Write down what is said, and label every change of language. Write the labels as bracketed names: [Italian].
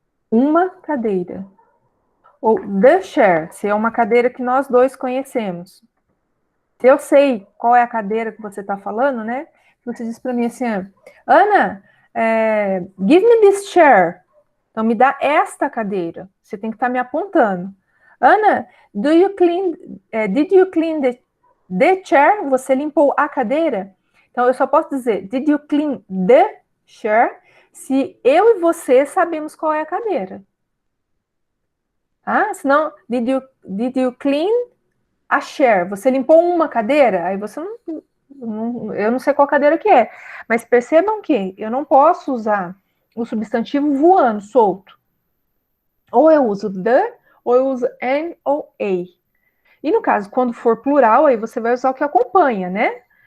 [Portuguese] Uma cadeira. Ou the chair, se é uma cadeira que nós dois conhecemos. Se eu sei qual é a cadeira que você está falando, né? Você diz para mim assim, Ana, [English] give me this chair. [Portuguese] Então, me dá esta cadeira. Você tem que estar me apontando. [English] Ana, did you clean the chair? [Portuguese] Você limpou a cadeira? Então, eu só posso dizer, [English] did you clean the chair? [Portuguese] Se eu e você sabemos qual é a cadeira. Tá? [English] Senão, did you clean a chair? [Portuguese] Você limpou uma cadeira? Aí você eu não sei qual cadeira que é. Mas percebam que eu não posso usar o substantivo voando, solto. Ou eu uso the, ou eu uso an ou a. E no caso, quando for plural, aí você vai usar o que acompanha, né?